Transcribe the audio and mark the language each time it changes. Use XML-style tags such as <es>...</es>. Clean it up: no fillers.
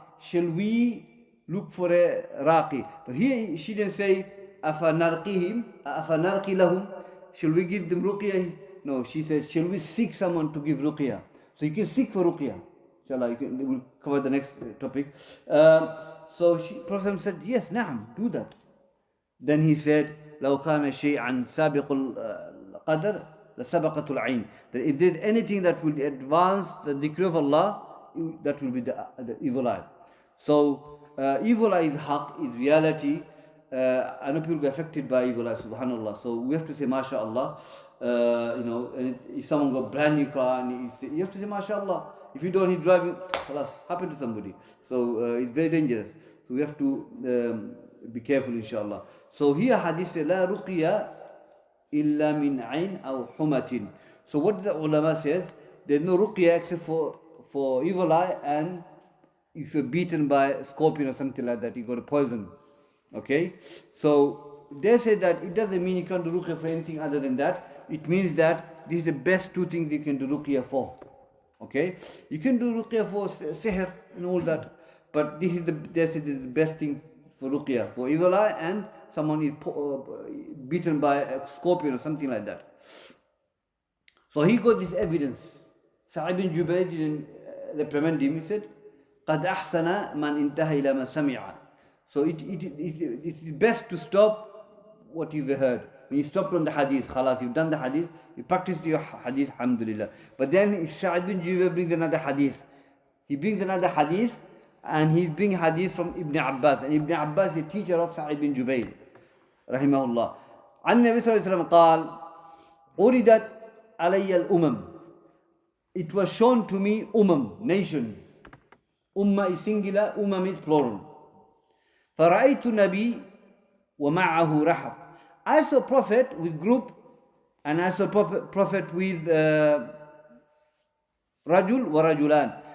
<en>Shall we look for a raqi? But here she didn't say,</en> <ar>Afa narqi lahum.</ar> <en>Shall we give them ruqyah? No, she says, shall we seek someone to give ruqyah? So you can seek for ruqyah. Inshallah, we'll cover the next topic. So Prophet said, yes, na'am, do that. Then he said,</en> <ar>لو كان شيئا سابق القدر لسبقته العين.</ar> <en>That if there's anything that will advance the decree of Allah, that will be the evil eye. So evil eye is haq, is reality. I know people get affected by evil eye, subhanallah. So we have to say MashaAllah. And if someone got a brand new car, and you have to say MashaAllah. If you don't, he's driving, happen to somebody. So it's very dangerous. So we have to be careful, inshallah. So here hadith says,</en> <ar>لا رقية إلا من عين أو حمة.</ar> <en>So what the ulama says, there's no ruqya except for evil eye, and if you're beaten by a scorpion or something like that, you got a poison. Okay? So they say that it doesn't mean you can't do ruqya for anything other than that. It means that this is the best two things you can do ruqya for. Okay? You can do ruqya for sihr and all that, but they say this is the best thing for ruqya, for evil eye, and someone is beaten by a scorpion or something like that. So he got this evidence. Sa'id bin Jubayr didn't reprimand him. He said,</en> <ar>قَدْ أَحْسَنَ مَنْ انْتَهَى إِلَى مَا سَمِعَ.</ar> <en>So it's best to stop what you've heard. When you stopped on the hadith, khalas, you've done the hadith, you practiced your hadith, alhamdulillah. But then Sa'id bin Jubayr brings another hadith. He brings another hadith, and he's bringing hadith from Ibn Abbas. And Ibn Abbas is the teacher of Sa'id bin Jubayr, rahimahullah.</en> <ar>عن النبي صلى الله عليه وسلم قال أُرِدَتْ عَلَيَّ الْأُمَمِ.</ar> <en>It was shown to me nations. Ummah is singular, is plural.</en> <ar>فَرَأَيْتُ نَبِي وَمَعَهُ رَحَبْ.</ar> <en>I saw prophet with group, and I saw prophet with</en> <ar>rajul wa rajulan.</ar>